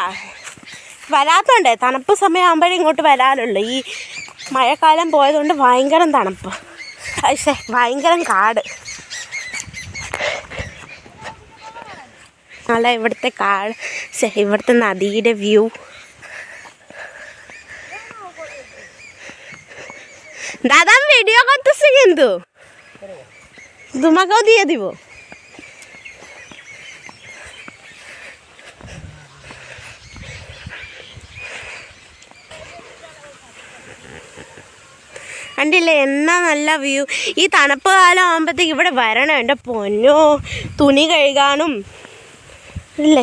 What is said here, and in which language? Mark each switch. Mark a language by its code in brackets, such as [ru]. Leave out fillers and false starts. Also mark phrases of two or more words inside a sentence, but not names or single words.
[ml] വരാത്തോണ്ടേ, തണുപ്പ് സമയമാകുമ്പോഴേ ഇങ്ങോട്ട് വരാനുള്ളൂ. ഈ മഴക്കാലം പോയതുകൊണ്ട് ഭയങ്കര തണുപ്പ്, പക്ഷേ ഭയങ്കര കാട്. നാളെ ഇവിടുത്തെ കാട്, ഇവിടുത്തെ നദിയുടെ വ്യൂ. [bn] দাদা আমি ভিডিও করতেছি, কিন্তু তোমাকেও দিয়ে দিব। [ml] കണ്ടില്ലേ എന്നാ നല്ല വ്യൂ. ഈ തണുപ്പ് കാലം ആകുമ്പോഴത്തേക്ക് ഇവിടെ വരണം എൻ്റെ പൊന്നോ, തുണി കഴുകാനും ഇല്ലേ.